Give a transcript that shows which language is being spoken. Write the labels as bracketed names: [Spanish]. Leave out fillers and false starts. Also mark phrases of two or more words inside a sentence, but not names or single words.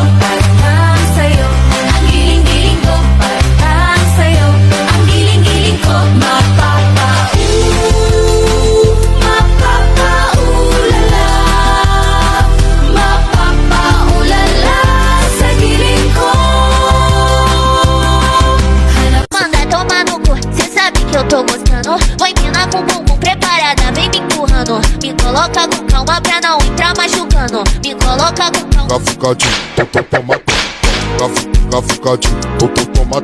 [Filipino] Para lang sa'yo, ang giling-giling ko. Para lang sa'yo, ang giling-giling ko. Mapapaulala, mapapaulala sa giling ko. [Portuguese] Manda tomar no cu, cê sabe que eu tô gostando. Vai mina com bumbum preparada, vem me empurrando. Me coloca com calma pra não entrar machucando. Me coloca com calma. Gafucadinho, tomatom. Gafucadinho, tomatom.